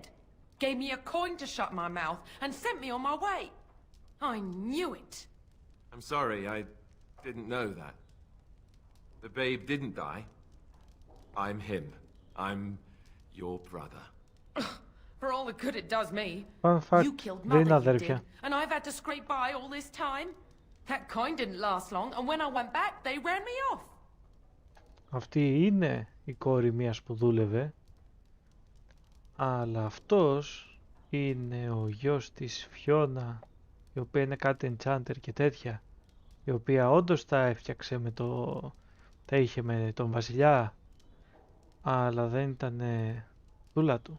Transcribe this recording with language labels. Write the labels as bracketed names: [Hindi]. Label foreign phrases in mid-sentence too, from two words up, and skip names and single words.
[English] Gave me a coin to shut my mouth and sent me on my way. I knew it. I'm sorry, I didn't know that. The babe didn't die. I'm him. I'm your brother. For all the good it does me. Fun fact, You killed [Greek] δεν είναι [English] mother, you [Greek] αδέρφια. [English] did, and I've had to scrape by all this time. That coin didn't last long, and when I went back, they ran me off. [Greek] Αυτή είναι η κόρη μίας που δούλευε, αλλά αυτός είναι ο γιος της Φιώνα, η οποία είναι κάτι enchanter και τέτοια, η οποία όντως τα έφτιαξε με τα είχε με τον βασιλιά, αλλά δεν ήταν δούλα του.